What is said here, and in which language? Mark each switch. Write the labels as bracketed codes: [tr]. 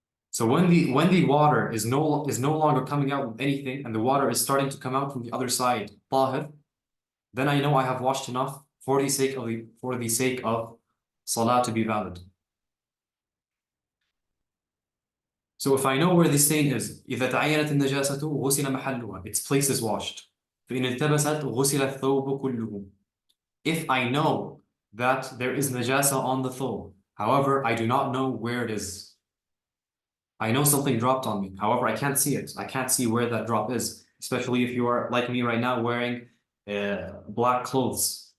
[en] So when the water is no longer coming out with anything, and the water is starting to come out from the other side, tahir, then I know I have washed enough for the sake of salah to be valid. So if I know where the stain is, [ar] إذا تعينت النجاسة غسل محلها, [en] its place is washed. [ar] فإن التبست غسل الثوب كله. [en] If I know that there is najasa on the thobe, however, I do not know where it is. I know something dropped on me, however, I can't see it. I can't see where that drop is, especially if you are like me right now wearing black clothes.